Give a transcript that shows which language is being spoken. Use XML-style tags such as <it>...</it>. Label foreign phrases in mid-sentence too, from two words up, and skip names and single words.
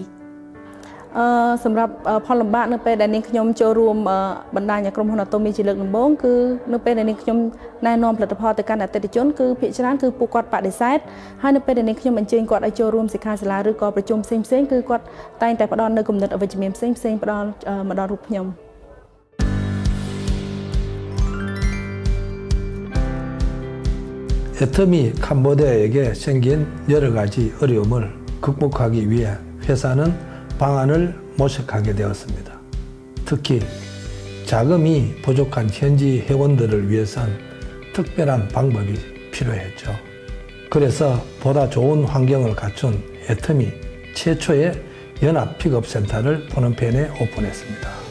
<km>សម្រាប់ផលលំបាកនៅពេលដែលនាងខ្ញុំចូលរួមបណ្ដាញក្រុមហ៊ុន Atomy ជាលើកដំបូងគឺនៅពេលដែលនាងខ្ញុំណែនាំផលិតផលទៅកាន់អតិថិជនគឺភាគច្រើនគឺពួកគាត់បដិសេធហើយនៅពេលដែលនាងខ្ញុំអញ្ជើញគាត់ឲ្យចូលរួមសិក្ខាសាលាឬក៏ប្រជុំផ្សេងៗគឺគាត់តែងតែផ្ដល់នៅគំនិតអវិជ្ជមានផ្សេងៗផ្ដល់មកដល់រូបខ្ញុំ</km> <ko>Atomy 캄보디아에게 생긴 여러 가지 어려움을 극복하기 위해 회사는 방안을 모색하게 되었습니다. 특히 자금이 부족한 현지 회원들을 위해선 특별한 방법이 필요했죠. 그래서 보다 좋은 환경을 갖춘 Atomy 최초의 연합 픽업센터를 푸놈펜에 오픈했습니다.</ko>